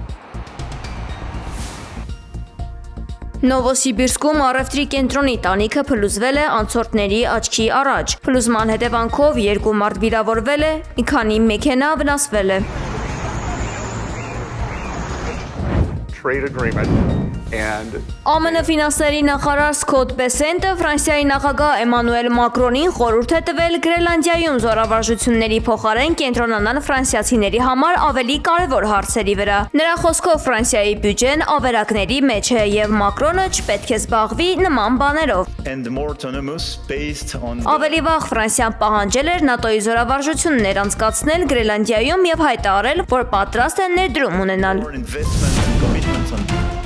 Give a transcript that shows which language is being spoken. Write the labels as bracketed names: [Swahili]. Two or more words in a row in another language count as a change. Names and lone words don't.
[Armenian] Նովոսիբիրսկում առևտրի կենտրոնի տանիքը փլուզվել է անցորդների աչքի առաջ։ Փլուզման հետևանքով 2 մարդ վիրավորվել է, մի քանի մեքենա վնասվել է։ [English] Trade agreement and [Armenian] ԱՄՆ ֆինանսների նախարար Սկոտ Բեսենտը Ֆրանսիայի նախագահ Էմանուել Մակրոնին խորհուրդ է տվել Գրենլանդիայում զորավարժությունների փոխարեն կենտրոնանալ ֆրանսիացիների համար ավելի կարևոր հարցերի վրա։ Նրա խոսքով Ֆրանսիայի բյուջեն ավերակների մեջ է եւ Մակրոնը չպետք է զբաղվի նման բաներով։ Ավելի վաղ Ֆրանսիան պահանջել էր ՆԱՏՕ-ի զորավարժություններ անցկացնել Գրենլանդիայում եւ հայտարարել, որ պատրաստ է ներդրում ունենալ։